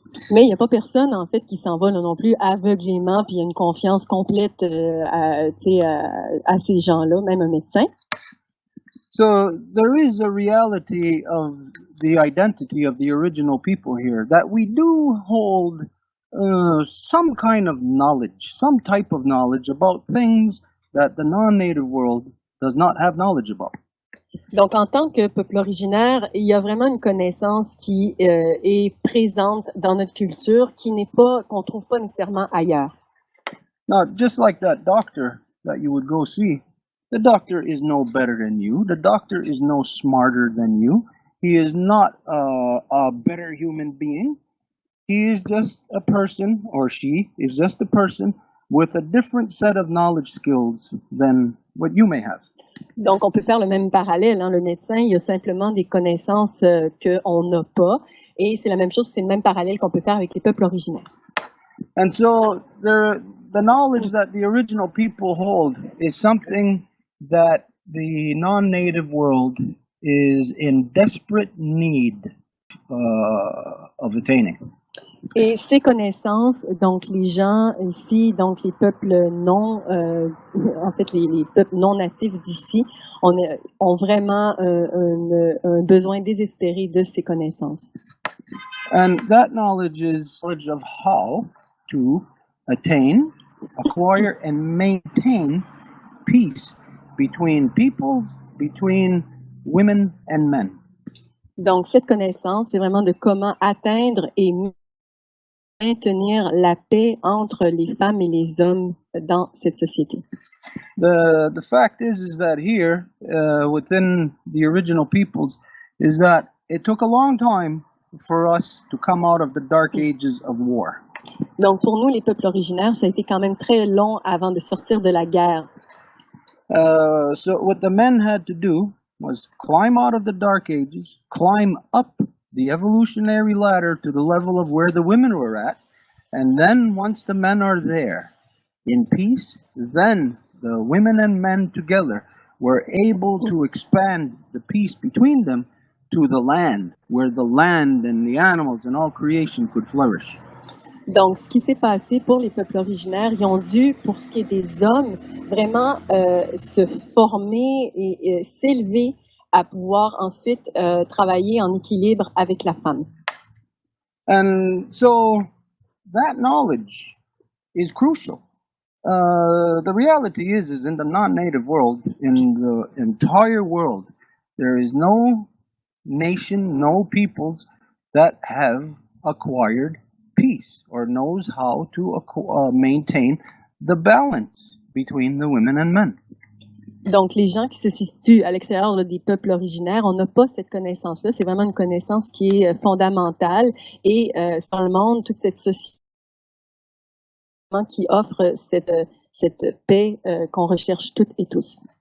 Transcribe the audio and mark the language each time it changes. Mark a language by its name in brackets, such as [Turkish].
[French] Mais il n'y a pas personne, en fait, qui s'en va là non plus aveuglément, puis il y a une confiance complète à ces gens-là, même un médecin. [English] So there is a reality of the identity of the original people here, that we do hold some kind of knowledge, some type of knowledge about things that the non-native world does not have knowledge about. [French] Donc, en tant que peuple originaire, il y a vraiment une connaissance qui est présente dans notre culture, qu'on trouve pas nécessairement ailleurs. [English] Now, just like that doctor that you would go see, the doctor is no better than you. The doctor is no smarter than you. He is not a better human being. He is just a person, or she is just a person with a different set of knowledge skills than what you may have. [French] Donc, on peut faire le même parallèle. Hein. Le médecin, il a simplement des connaissances qu'on n'a pas. Et c'est la même chose, c'est le même parallèle qu'on peut faire avec les peuples originaires. [English] And so the knowledge that the original people hold is something that the non-native world is in desperate need of attaining. [French] Et ces connaissances, donc les gens ici, donc les peuples non, en fait les peuples non natifs d'ici, ont vraiment un besoin désespéré de ces connaissances. [English] And that knowledge is knowledge of how to attain, acquire, and maintain peace between peoples, between women and men. [French] Donc cette connaissance, c'est vraiment de comment atteindre et maintenir la paix entre les femmes et les hommes dans cette société. [English] The fact is that here, within the original peoples, is that it took a long time for us to come out of the dark ages of war. [French] Donc pour nous, les peuples originaires, ça a été quand même très long avant de sortir de la guerre. [English] So what the men had to do was climb out of the dark ages, climb up the evolutionary ladder to the level of where the women were at, and then once the men are there in peace, then the women and men together were able to expand the peace between them to the land, where the land and the animals and all creation could flourish. [French] Donc, ce qui s'est passé pour les peuples originaires, ils ont dû, pour ce qui est des hommes, vraiment se former et s'élever à pouvoir ensuite travailler en équilibre avec la femme. [English] And so that knowledge is crucial. The reality is in the non-native world, in the entire world, there is no nation, no peoples that have acquired peace or knows how to maintain the balance between the women and men. [French] Donc, les gens qui se situent à l'extérieur des peuples originaires, on n'a pas cette connaissance-là. C'est vraiment une connaissance qui est fondamentale. Et dans le monde, toute cette société qui offre cette paix qu'on recherche toutes et tous.